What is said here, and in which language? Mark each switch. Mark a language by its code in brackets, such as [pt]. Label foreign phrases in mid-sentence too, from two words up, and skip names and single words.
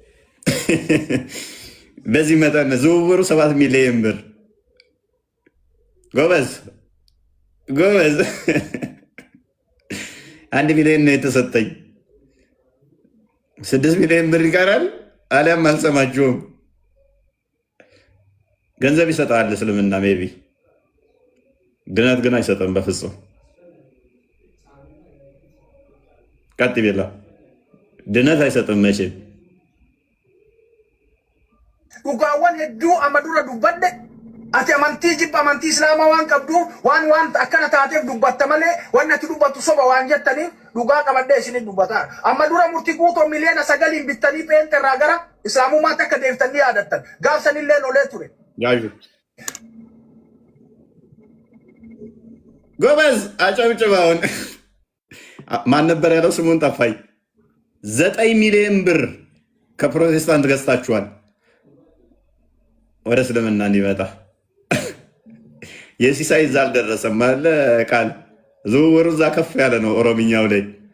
[am] በዚህ መጠን ዝውውሩ 7 ሚሊዮን ብር። ጎበዝ 1 ሚሊዮን ነው የተሰጠኝ። 6 ሚሊዮን ብር ይቀራል፣ አሊያም አልሰማችሁም። ገንዘብ ይሰጣል እስልምና ሜቢ፣ ድነት ግን አይሰጥም በፍጹም። ቀጥ ቤላ ድነት አይሰጥም መቼም። [om] dhugaawwan hedduu amma dura dubbadde ati amantii jibba amantii islaamaa waan qabdu waan akkana taateef dubbatta malee wanni ati dubbattu soba waan jettaniif dhugaa qabadhee isinii dubbataa. Amma dura murtii guutoo miliyoona 9 bittanii peente irraa gara islaamummaatti akka deeftanii yaadattan gaafsanillee lolee ture. [am] ጎበዝ አጨብጭባውን ማን ነበር ያለው? ስሙን ጠፋኝ። 9 ሚሊዮን ብር ከፕሮቴስታንት ገዝታችኋል ወደ እስልምና እንዲመጣ። የሲሳይ እዛ አልደረሰም አለ ቃል ዝውውሩ እዛ ከፍ ያለ ነው። ኦሮምኛው ላይ